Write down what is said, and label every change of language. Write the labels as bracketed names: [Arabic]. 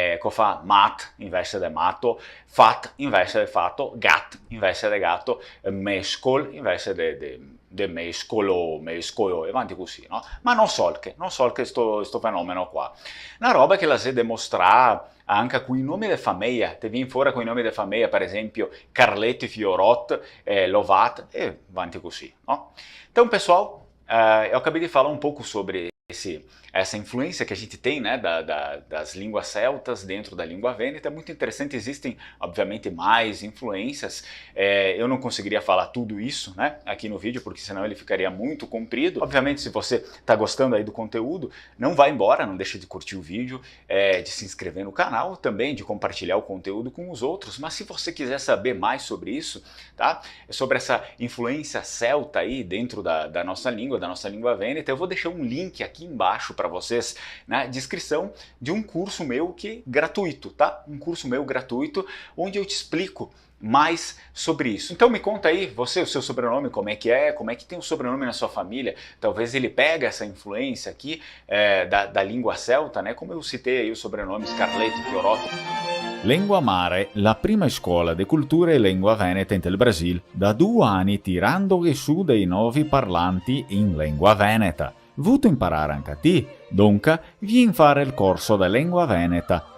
[Venetian] Fa mat invece di matto, fat invece di fatto, gat invece di gatto, mescol invece di mescolo, e avanti così, no? Ma non so che sto fenomeno qua. Una roba che la si dimostra anche con i nomi di famiglia, te viene fuori con i nomi di famiglia, per esempio Carletti, Fiorot, Lovat e avanti così, no? [Portuguese] Então, pessoal, eu acabei de falar um pouco sobre essa influência que a gente tem, né, das línguas celtas dentro da língua vêneta. É muito interessante, existem obviamente mais influências, eu não conseguiria falar tudo isso, né, aqui no vídeo, porque senão ele ficaria muito comprido. Obviamente, se você está gostando aí do conteúdo, não vá embora, não deixe de curtir o vídeo, de se inscrever no canal, também de compartilhar o conteúdo com os outros, mas se você quiser saber mais sobre isso, tá, sobre essa influência celta aí dentro da nossa língua vêneta, eu vou deixar um link aqui embaixo para vocês na descrição de um curso meu que gratuito, tá? Um curso meu gratuito onde eu te explico mais sobre isso. Então me conta aí, você, o seu sobrenome, como é que tem o sobrenome na sua família, talvez ele pega essa influência aqui da língua celta, né? Como eu citei aí o sobrenome Scarletti, Fiorotto. [Venetian] Lingua Mare, la prima scuola di cultura e lingua veneta in Brasil, da 2 anni tirando su dei nuovi parlanti in lingua veneta. Vuto imparare anche a te, dunque vieni fare il corso di lingua veneta.